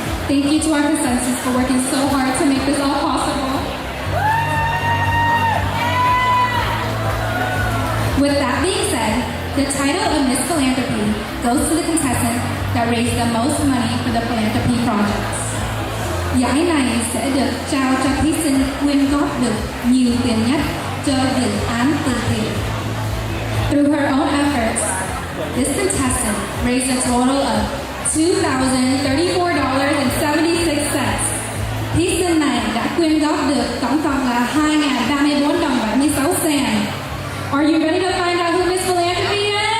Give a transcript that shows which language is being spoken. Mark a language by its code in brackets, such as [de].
[en] Thank you to our contestants for working so hard to make this all possible. With that being said, the title of Miss Philanthropy goes to the contestant that raised the most money for the philanthropy projects. [vi] Giải này sẽ được trao cho thí sinh quyên góp được nhiều tiền nhất cho dự án từ thiện. [en] Through her own efforts, this contestant raised a total of $2,034.76. [vi] Thí sinh này đã quyên góp được tổng cộng là 2.034 đồng 76 cent. [en] Are you ready to find out who Miss Philanthropy is?